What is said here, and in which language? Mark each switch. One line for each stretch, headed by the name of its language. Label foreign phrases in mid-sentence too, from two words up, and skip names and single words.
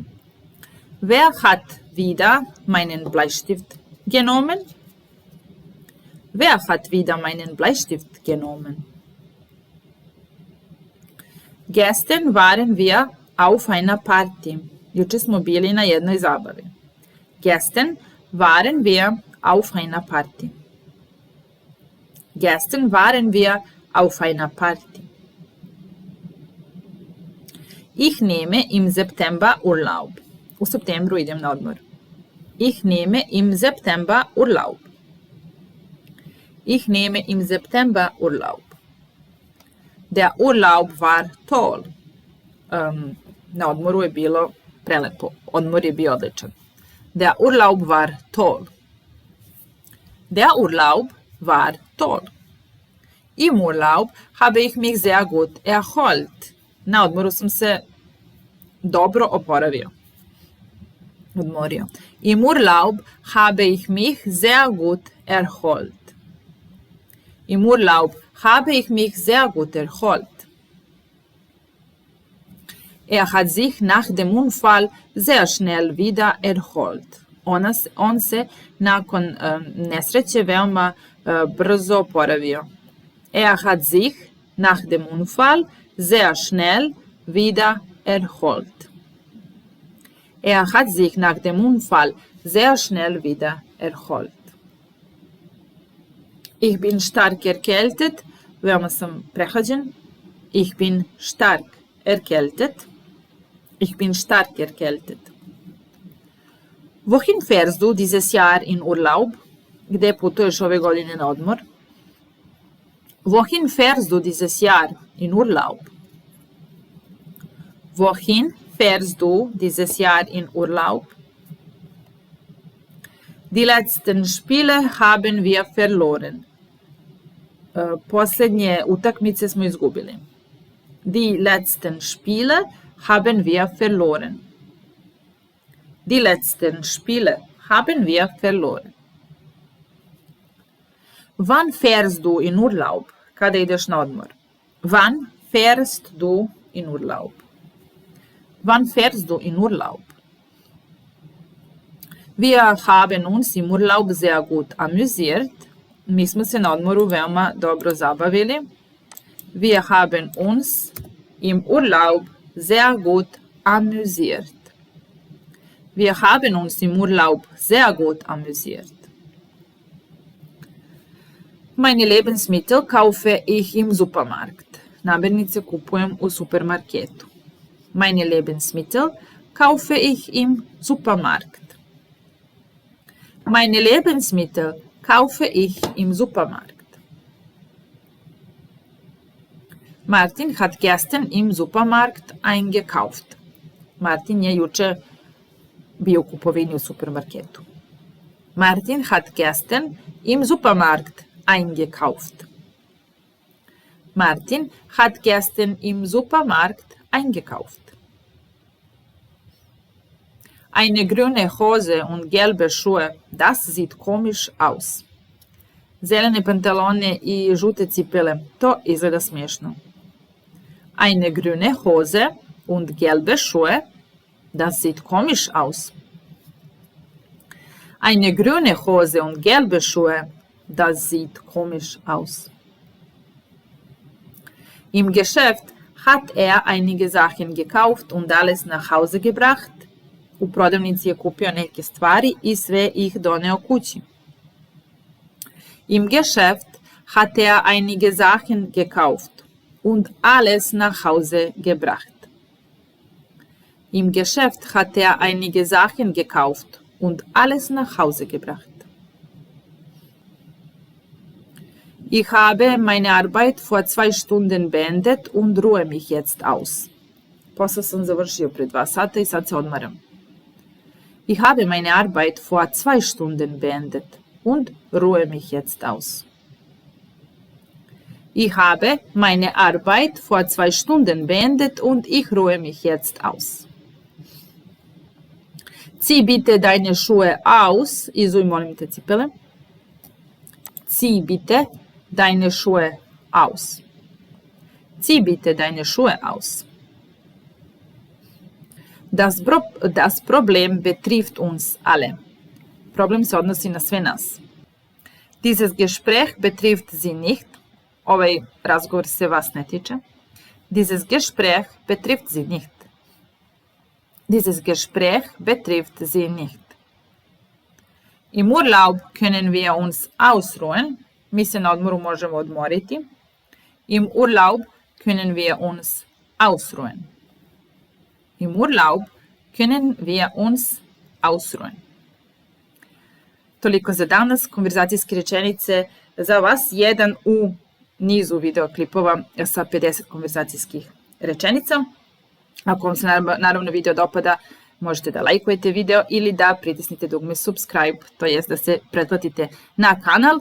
German: Wer hat wieder meinen Bleistift genommen? Wer hat wieder meinen Bleistift genommen? Gestern waren wir auf einer Party.
Serbian: Juče smo bili na jednoj zabavi.
German: Gestern waren wir auf einer Party. Gestern waren wir auf einer Party. Ich nehme im September Urlaub.
Serbian: U septembru idem na odmor.
German: Ich nehme im September Urlaub. Ich nehme im September Urlaub. Der Urlaub war toll.
Serbian: Na odmoru je bilo prelepo. Odmor je bio odličan.
German: Der Urlaub war toll. Der Urlaub war toll. Im Urlaub habe ich mich sehr gut erholt.
Serbian: Na odmoru sam se dobro oporavio. Odmorio.
German: Im Urlaub habe ich mich sehr gut erholt. Im Urlaub habe ich mich sehr gut erholt. Er hat sich nach dem Unfall sehr schnell wieder erholt.
Serbian: On se nakon nesreće veoma brzo oporavio.
German: Er hat sich nach dem Unfall sehr schnell wieder erholt. Er hat sich nach dem Unfall sehr schnell wieder erholt. Ich bin stark erkältet.
Serbian: Veoma sam prehlađen.
German: Ich bin stark erkältet. Ich bin stark erkältet. Wohin fährst du dieses Jahr in Urlaub?
Serbian: Gde putuješ ove godine na odmor?
German: Wohin fährst du dieses Jahr in Urlaub? Wohin fährst du dieses Jahr in Urlaub? Die letzten Spiele haben wir verloren.
Serbian: Posljednje utakmice smo izgubili.
German: Die letzten Spiele haben wir verloren. Die letzten Spiele haben wir verloren. Wann fährst du in Urlaub?
Serbian: Kada ideš na odmor?
German: Wann fährst du in Urlaub? Wann fährst du in Urlaub? Wir haben uns im Urlaub sehr gut amüsiert.
Serbian: Mi smo se na odmoru veoma dobro zabavili.
German: Wir haben uns im Urlaub sehr gut amüsiert. Wir haben uns im Urlaub sehr gut amüsiert. Meine Lebensmittel kaufe ich im Supermarkt.
Serbian: Namirnice kupujem u supermarketu.
German: Meine Lebensmittel kaufe ich im Supermarkt. Meine Lebensmittel kaufe ich im Supermarkt. Martin hat gestern im Supermarkt eingekauft.
Serbian: Martin je juče bio u kupovini u supermarketu.
German: Martin hat gestern im Supermarkt eingekauft. Martin hat gestern im Supermarkt eingekauft. Eine grüne Hose und gelbe Schuhe, das sieht komisch aus.
Serbian: Zelene pantalone i žute cipele, to izgleda smiješno.
German: Eine grüne Hose und gelbe Schuhe, das sieht komisch aus. Eine grüne Hose und gelbe Schuhe, das sieht komisch aus. Im Geschäft hat einige Sachen gekauft und alles nach Hause gebracht.
Serbian: U prodavnici je kupio neke stvari i sve ih doneo kući.
German: Im Geschäft hat einige Sachen gekauft und alles nach Hause gebracht. Im Geschäft hat einige Sachen gekauft und alles nach Hause gebracht. Ich habe meine Arbeit vor 2 Stunden beendet und ruhe mich jetzt aus.
Serbian: Posao sam završio pre 2 sata i sad se odmaram.
German: Ich habe meine Arbeit vor 2 Stunden beendet und ruhe mich jetzt aus. Ich habe meine Arbeit vor 2 Stunden beendet und ich ruhe mich jetzt aus. Zieh bitte deine Schuhe aus.
Serbian: Izuj, molim te, cipele.
German: Zieh bitte deine Schuhe aus. Zieh bitte deine Schuhe aus. Das Problem betrifft uns alle.
Serbian: Problem se odnosi na sve nas.
German: Dieses Gespräch betrifft Sie nicht.
Serbian: Ovaj razgovor se vas ne tiče.
German: Dieses Gespräch betrifft Sie nicht. Dieses Gespräch betrifft Sie nicht. Im Urlaub können wir uns ausruhen.
Serbian: Mi se na odmoru možemo odmoriti.
German: Im Urlaub können wir uns ausruhen. Im Urlaub können wir uns ausruhen.
Serbian: Toliko za danas, konverzacijske rečenice za vas, jedan u nizu videoklipova sa 50 konverzacijskih rečenica. Ako vam se naravno video dopada, možete da lajkujete video ili da pritisnite dugme subscribe, to jest da se pretplatite na kanal.